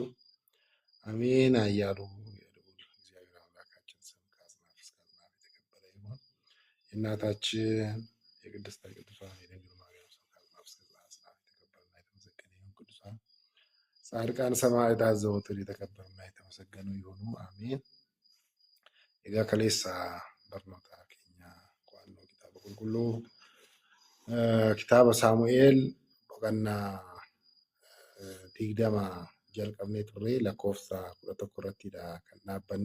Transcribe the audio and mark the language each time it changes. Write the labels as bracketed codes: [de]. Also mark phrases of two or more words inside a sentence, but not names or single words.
[am] አሜን አያሉ የልዑል እግዚአብሔር አምላካችን ስም ከአጽናፍ እስከ አጽናፍ የተከበረ ይሁን። የእናታችን የቅድስተ ቅዱሳን የድንግል ማርያም ስም ከአጽናፍ እስከ አጽናፍ የተከበረና የተመሰገነ ይሁን። ቅዱሳን ጻድቃን ሰማዕታት ዘወትር የተከበሩና የተመሰገኑ ይሁኑ። አሜን። [om] Egaa kaleessa barnoota keenya qo'annoo kitaaba qulqulluu kitaaba Saamu'eel boqonnaa 20 jalqabnee turre lakkoofsa 11 irrattidha kan dhaabbanne.